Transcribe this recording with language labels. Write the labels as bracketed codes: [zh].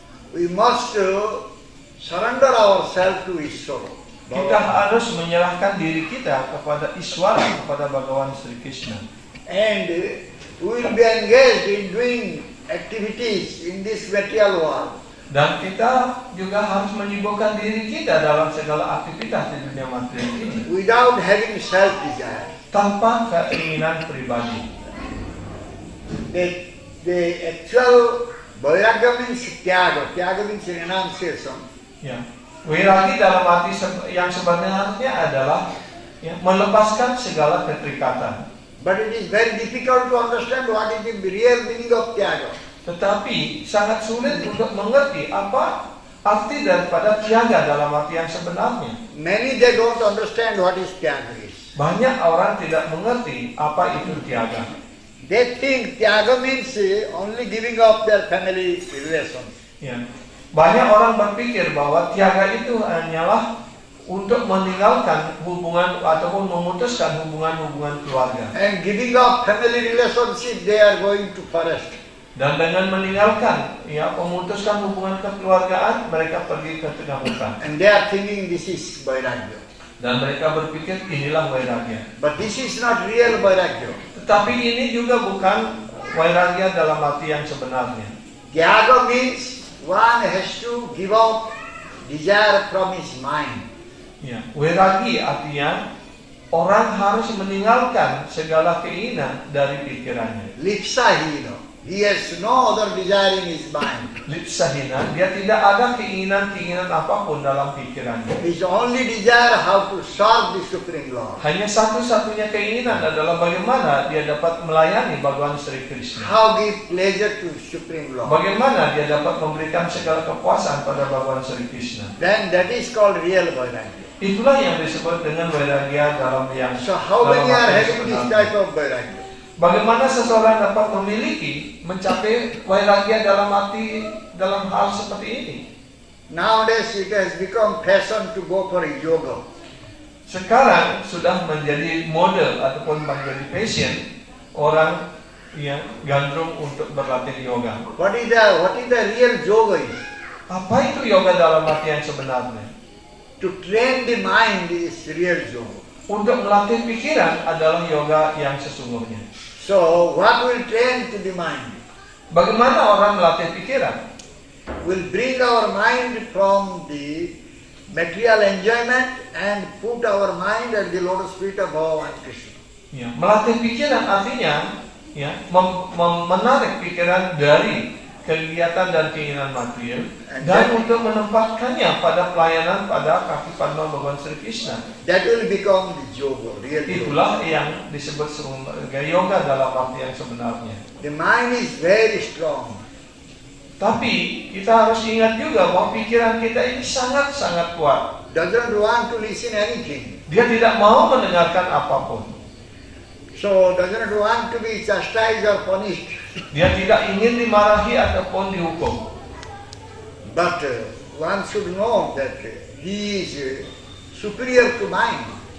[en] We must surrender ourselves to Ishvara. [id] Kita harus menyerahkan diri kita kepada Iswara, kepada Bhagawan Sri Krishna. [en] And we will be engaged in doing activities in this material world. [id] Dan kita juga harus menyibukkan diri kita dalam segala aktivitas di dunia material ini [en] Without having self-desire. [id] tanpa keinginan pribadi. [en] The actual vairagya means tyaga. Tyaga means renunciation. [id] Ya. Vairagi dalam arti yang sebenarnya adalah melepaskan segala keterikatan. [en] But it is very difficult to understand what is the real meaning of tyaga. [id] Tetapi sangat sulit untuk mengerti apa arti daripada tiaga dalam arti yang sebenarnya. [en] Many they don't understand what is tyaga is. [id] Banyak orang tidak mengerti apa itu tiaga. [en] They think tyaga means only giving up their family relations. [id] Ya. Banyak orang berpikir bahwa tiaga itu hanyalah untuk meninggalkan hubungan ataupun memutuskan hubungan-hubungan keluarga. [en] And giving up family relationship, they are going to forest. [id] Dan dengan meninggalkan, memutuskan hubungan kekeluargaan, mereka pergi ke tengah hutan. [en] And they are thinking this is vairagya. [id] Dan mereka berpikir inilah vairagya. [en] But this is not real vairagya. [id] Tetapi ini juga bukan vairagya dalam arti yang sebenarnya. [en] Tyaga means one has to give up desire from his mind. [id] Ya, vairagi artinya orang harus meninggalkan segala keinginan dari pikirannya. [sa] Lipsahina. [en] He has no other desire in his mind. [id] Lipsahina, dia tidak ada keinginan apapun dalam pikirannya. [en] His only desire how to serve the Supreme Lord. [id] Hanya satu-satunya keinginan adalah bagaimana dia dapat melayani Bhagawan Sri Krishna. [en] How give pleasure to Supreme Lord. [id] Bagaimana dia dapat memberikan segala kepuasan pada Bhagawan Sri Krishna. [en] Then that is called real vairagya. [id] Itulah yang disebut dengan vairagya dalam yang [en] So how [id] dalam [en] many are [id] arti yang [en] having this [id] sebenarnya. [en] type of vairagya? [id] Bagaimana seseorang dapat memiliki, mencapai vairagya dalam hal seperti ini? [en] Nowadays it has become fashion to go for yoga. [id] Sekarang sudah menjadi model ataupun menjadi passion orang yang gandrung untuk berlatih yoga. [en] What is the real yoga is? [id] Apa itu yoga dalam arti yang sebenarnya? [en] To train the mind is real yoga. [id] Untuk melatih pikiran adalah yoga yang sesungguhnya. [en] So what will train to the mind? [id] Bagaimana orang melatih pikiran? [en] Will bring our mind from the material enjoyment and put our mind at the lotus feet of Bhagavan Krishna. [id] Ya, melatih pikiran artinya ya, menarik pikiran dari kegiatan dan keinginan material dan untuk menempatkannya pada pelayanan pada kaki Padma Bhagavan Sri Krishna. [en] That will become the yoga, real yoga. [id] Itulah yang disebut sebagai yoga dalam arti yang sebenarnya. [en] The mind is very strong. [id] Tapi kita harus ingat juga bahwa pikiran kita ini sangat-sangat kuat. [en] Doesn't want to listen anything. [id] Dia tidak mau mendengarkan apapun. [en] So doesn't want to be chastised or punished. [id] Dia tidak ingin dimarahi ataupun dihukum. [en] But one should know that he is superior to mind.